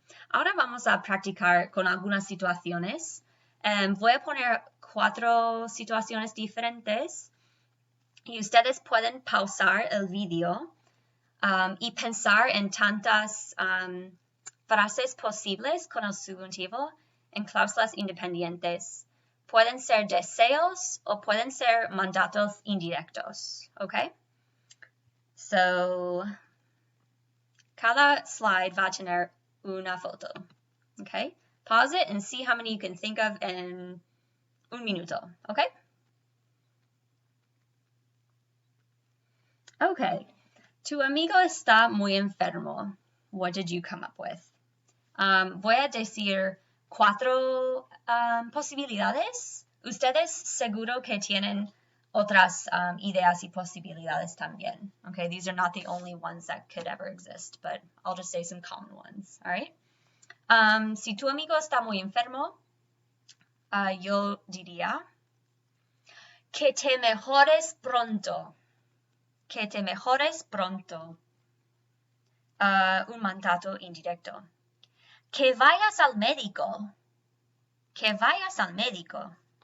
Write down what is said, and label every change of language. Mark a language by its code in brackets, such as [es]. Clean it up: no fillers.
[es] Ahora vamos a practicar con algunas situaciones. Voy a poner 4 situaciones diferentes y ustedes pueden pausar el vídeo y pensar en tantas frases posibles con el subjuntivo en cláusulas independientes. Pueden ser deseos o pueden ser mandatos indirectos, ¿ok? So, cada slide va a tener una foto, ¿ok? [en] Pause it and see how many you can think of in [es] un minuto, [en] ¿ok? Okay. [es] Tu amigo está muy enfermo. [en] What did you come up with? [es] Voy a decir 4 posibilidades. Ustedes seguro que tienen otras ideas y posibilidades también. [en] Okay, these are not the only ones that could ever exist, but I'll just say some common ones, all right? [es] Si tu amigo está muy enfermo, yo diría que te mejores pronto. Que te mejores pronto. Un mandato indirecto. Que vayas al médico. Que vayas al médico.